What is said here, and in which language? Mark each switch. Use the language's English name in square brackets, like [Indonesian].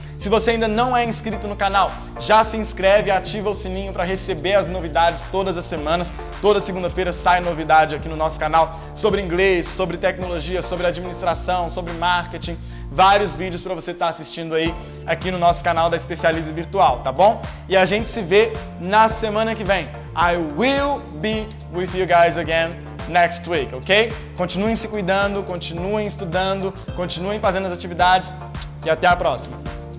[Portuguese] Se você ainda não é inscrito no canal, já se inscreve e ativa o sininho para receber as novidades todas as semanas. Toda segunda-feira sai novidade aqui no nosso canal sobre inglês, sobre tecnologia, sobre administração, sobre marketing. Vários vídeos para você estar assistindo aí aqui no nosso canal da Especialize Virtual, tá bom? E a gente se vê na semana que vem. [English] I will be with you guys again next week, ok? [Portuguese] Continuem se cuidando, continuem estudando, continuem fazendo as atividades e até a próxima.